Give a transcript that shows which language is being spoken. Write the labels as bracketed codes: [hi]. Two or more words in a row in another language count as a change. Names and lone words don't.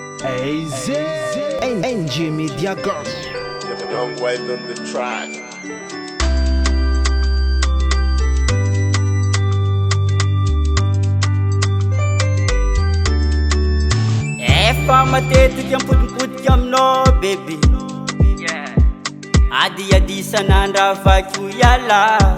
[en] AZ NG Media Group. Young Wild on the track. [mg] Efa matetika mpotipotika aminao baby, adi isan'andro vaky ho iala.